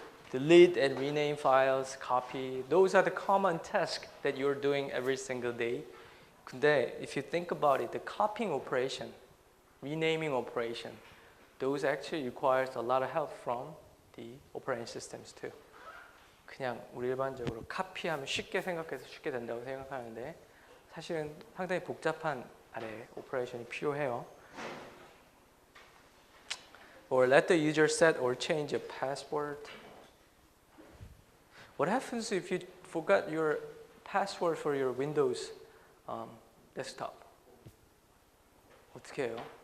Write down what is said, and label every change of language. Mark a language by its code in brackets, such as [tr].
[en] Delete and rename files, copy. Those are the common tasks that you're doing every single day. [ko] 근데 [en] if you think about it, the copying operation, renaming operation, those actually requires a lot of help from the operating systems too. [ko] 그냥 우리 일반적으로 카피하면 쉽게 생각해서 쉽게 된다고 생각하는데 사실은 상당히 복잡한 아래 오퍼레이션이 필요해요. [en] Or let the user set or change a password. What happens if you forgot your password for your Windows desktop? [ko] 어떻게 해요?